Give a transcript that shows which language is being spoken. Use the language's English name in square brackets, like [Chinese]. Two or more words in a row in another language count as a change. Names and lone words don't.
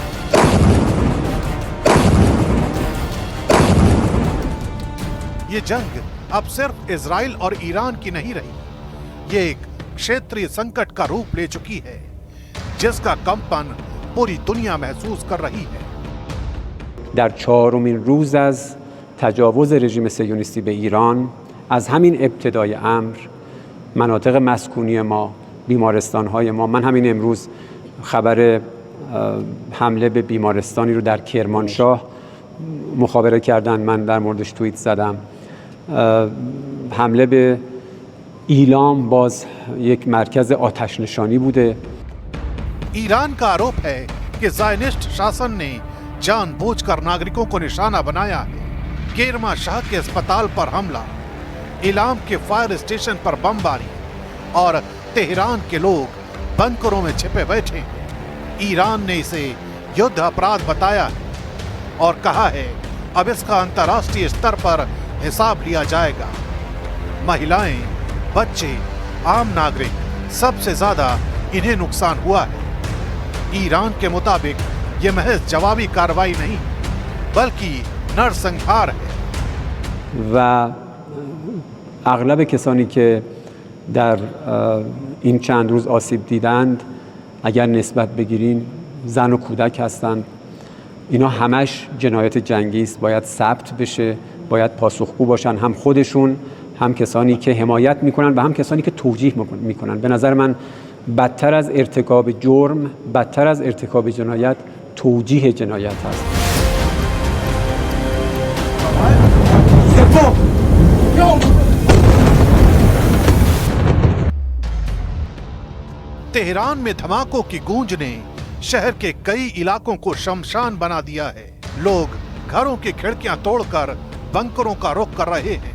[Hindi] ये जंग अब सिर्फ इजराइल और ईरान की नहीं रही, ये एक क्षेत्रीय संकट का रूप ले चुकी है जिसका कंपन पूरी दुनिया महसूस कर रही है। [Persian] در چهارمین روز از تجاوز رژیم صهیونیستی به ایران از همین ابتدای امر مناطق مسکونی ما، بیمارستان‌های ما، من همین امروز خبر حمله به بیمارستانی رو در کرمانشاه مخابره کردن، من در موردش توییت زدم. حمله به ایلام باز یک مرکز آتش نشانی بوده. [Hindi] ईरान का आरोप है कि ज़ायनिस्ट शासन ने जानबूझकर नागरिकों को निशाना बनाया है। केरमा शाह के अस्पताल पर हमला, इलाम के फायर स्टेशन पर बमबारी और तेहरान के लोग बंकरों में छिपे बैठे हैं। ईरान ने इसे युद्ध अपराध बताया है और कहा है अब इसका अंतर्राष्ट्रीय स्तर पर हिसाब लिया जाएगा। महिलाएं, बच्चे, आम नागरिक, सबसे ज्यादा इन्हें नुकसान हुआ है। ईरान के मुताबिक ये महज जवाबी कार्रवाई नहीं बल्कि नरसंहार है। [Persian] و اغلب کسانی که در این چند روز آسیب دیدند اگر نسبت بگیرین زن و کودک هستند. اینا همش جنایت جنگی است، باید ثبت بشه، باید پاسخگو باشن، هم خودشون، هم کسانی که حمایت میکنن و هم کسانی که توجیه میکنن. به نظر من بدتر از ارتکاب جرم، بدتر از ارتکاب جنایت توجیه جنایت هست. [Hindi] तेहरान में धमाकों की गूंज ने शहर के कई इलाकों को शमशान बना दिया है। लोग घरों की खिड़कियां तोड़कर बंकरों का रुख कर रहे हैं।